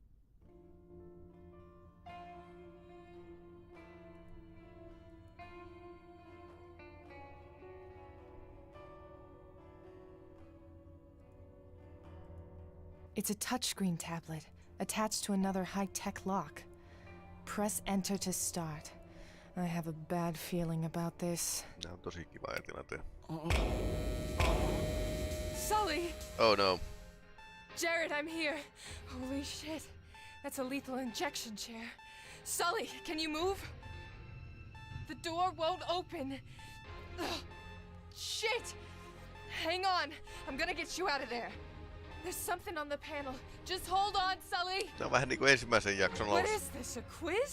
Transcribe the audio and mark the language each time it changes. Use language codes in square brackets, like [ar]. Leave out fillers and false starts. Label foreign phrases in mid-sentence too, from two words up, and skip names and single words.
[en] It's a touchscreen tablet, attached to another high-tech lock. Press enter to start. I have a bad feeling about this. [fi] Nämä on tosi kiva tilanteet. [en] Sully! Oh no. Jared, I'm here. Holy shit. That's a lethal injection chair. Sully, can you move? The door won't open. Ugh. Shit! Hang on. I'm gonna get you out of there. There's something on the panel. Just hold on, Sully. [fi] Tämä on vähän niinku ensimmäisen jakson [en] What [fi] alussa. [en] is this, a quiz?